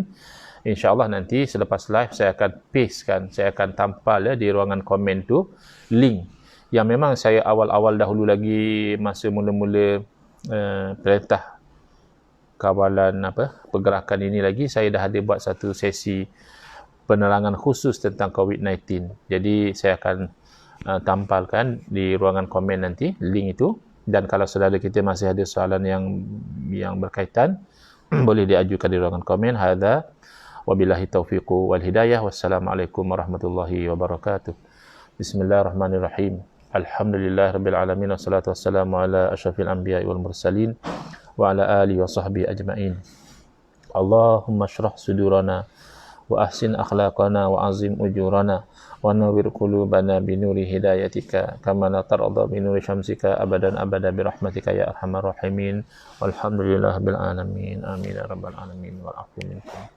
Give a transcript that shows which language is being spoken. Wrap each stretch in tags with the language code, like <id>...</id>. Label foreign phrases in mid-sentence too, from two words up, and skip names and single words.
<ms>InsyaAllah nanti selepas live saya akan pastekan, saya akan tampal di ruangan komen tu link yang memang saya awal-awal dahulu lagi masa mula-mula perintah kawalan pergerakan ini lagi, saya dah ada buat satu sesi penerangan khusus tentang COVID-19. Jadi saya akan tampalkan di ruangan komen nanti link itu, dan kalau saudara kita masih ada soalan yang berkaitan boleh diajukan di ruangan komen.</ms> <ar>هذا وبالله التوفيق والهداية. والسلام عليكم ورحمة الله وبركاته. بسم الله الرحمن الرحيم. الحمد لله رب العالمين والصلاة والسلام على أشرف الأنبياء والمرسلين وعلى آله وصحبه أجمعين. اللهم اشرح صدورنا وأحسن أخلاقنا وعظم أجورنا ونور قلوبنا بنور هدايتك كما لا ترضى بنور شمسك أبدا أبدا برحمتك يا أرحم الراحمين. والحمد لله العالمين آمين يا رب العالمين والعفو منكم.</ar>